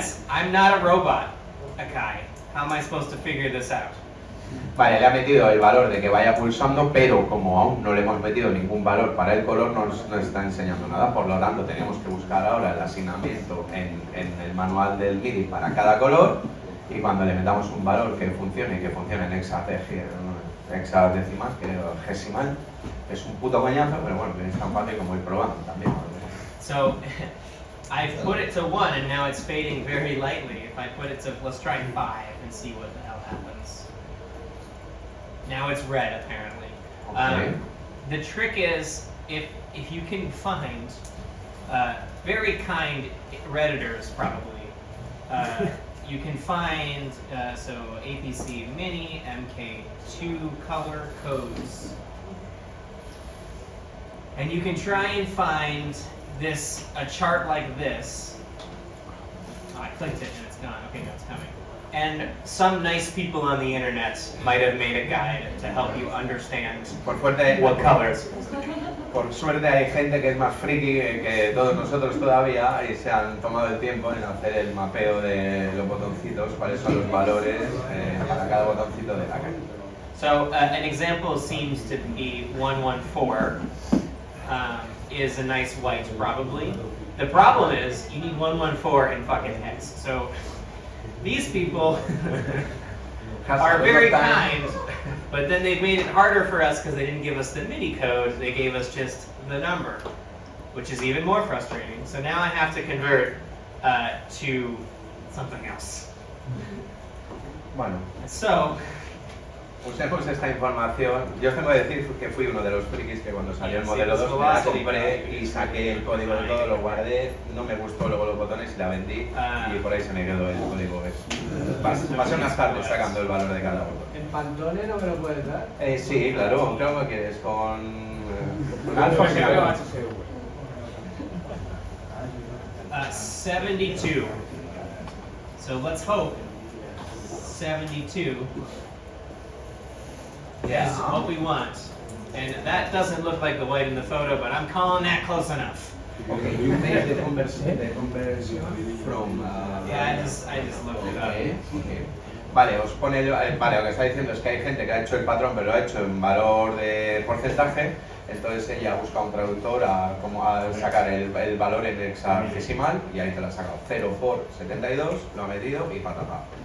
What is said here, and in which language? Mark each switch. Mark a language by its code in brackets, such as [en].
[en] I'm not a robot, Akai. How am I supposed to figure this out? [es] Vale, le ha metido el valor de que vaya pulsando, pero como aún no le hemos metido ningún valor para el color, no nos está enseñando nada. Por lo tanto, tenemos que buscar ahora el asignamiento en el manual del MIDI para cada color, y cuando le metamos un valor que funcione en hexadecimal, gesimal, es un puto coñazo, pero bueno, es tan fácil como ir probando también. [en] So, I've put it to 1 and now it's fading very lightly. If I put it to, let's try 5 and see what the hell happens. Now it's red apparently. Okay. The trick is, if you can find very kind Redditors probably, you can find, so APC Mini, MK2 color codes. And you can try and find a chart like this. Oh, I clicked it and it's gone. Okay, now it's coming. And some nice people on the internet might have made a guide to help you understand what colors. [es] Por suerte hay gente que es más friki que todos nosotros todavía y se han tomado el tiempo en hacer el mapeo de los botoncitos, cuáles son los valores para cada botoncito de la calle. [en] So an example seems to be 114 is a nice white probably. The problem is you need 114 in fucking hex. So these people are very kind, but then they've made it harder for us because they didn't give us the MIDI code, they gave us just the number, which is even more frustrating. So now I have to convert to something else. [es] Bueno. [en] So, [es] usemos esta información. Yo os tengo que decir que fui uno de los frikis que cuando salió el modelo 2 me la compré y saqué el código de todo, lo guardé, no me gustó luego los botones y la vendí y por ahí se me quedó el código. Pasé unas tardes sacando el valor de cada botón. ¿En Pantone no me lo puedes dar? Sí, claro, creo que quieres con alfa. [en] 72. So let's hope 72 Yeah. is what we want. And that doesn't look like the white in the photo, but I'm calling that close enough. Okay, you made the conversion from... Yeah, I just looked it up. Okay. [es] Vale, os pone, vale, lo que está diciendo es que hay gente que ha hecho el patrón, pero lo ha hecho en valor de porcentaje. Entonces ella busca un traductor a sacar el valor en hexadecimal y ahí te lo ha sacado. 0 por 72, lo ha metido y patata.